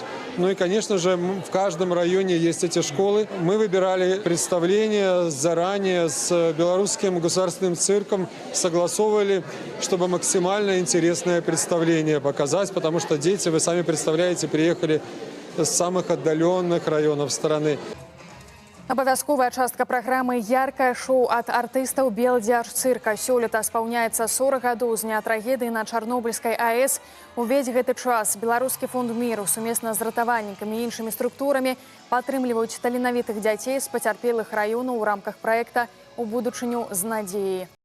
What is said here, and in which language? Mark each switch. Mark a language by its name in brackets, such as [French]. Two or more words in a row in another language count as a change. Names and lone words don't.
[Russian] Ну и, конечно же, в каждом районе есть эти школы. Мы выбирали представления заранее с Белорусским государственным цирком, согласовывали, чтобы максимально интересное представление показать, потому что дети, вы сами представляете, приехали с самых отдаленных районов страны. [Belarusian] Абавязковая частка праграмы яркае шоу ад артыстаў Белдзяржцырка. Сёлета спаўняецца 40 гадоў з дня трагедыі на Чарнобыльскай АЭС. Увесь гэты час Беларускі фонд міру сумесна з ратавальнікамі і іншымі структурамі падтрымліваюць таленавітых дзяцей з пацярпелых раёнаў у рамках праекта «У будучыню з надзеяй».